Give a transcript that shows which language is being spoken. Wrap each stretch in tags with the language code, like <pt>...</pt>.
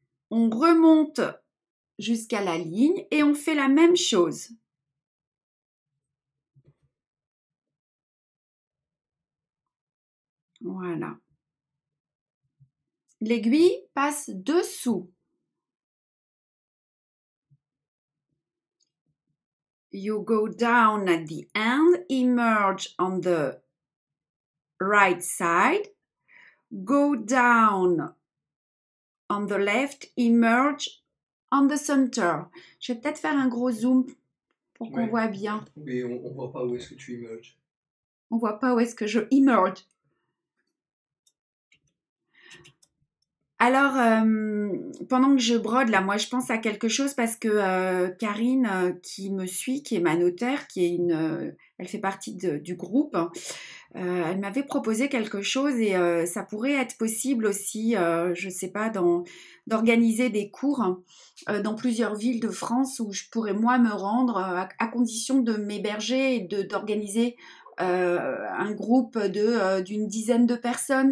<fr>On remonte jusqu'à la ligne et on fait la même chose. Voilà. L'aiguille passe dessous.</fr> <en>You go down at the end, emerge on the right side, go down on the left, emerge on the center.</en> <fr>Je vais peut-être faire un gros zoom pour qu'on voit bien. Mais on ne voit pas où est-ce que tu emerges. On voit pas où est-ce que je emerge. Alors, pendant que je brode, là, moi, je pense à quelque chose parce que Karine, qui me suit, qui est ma notaire, elle fait partie du groupe, elle m'avait proposé quelque chose et ça pourrait être possible aussi, je ne sais pas, d'organiser des cours dans plusieurs villes de France où je pourrais, moi, me rendre à condition de m'héberger et d'organiser un groupe d'une dizaine de personnes.</fr>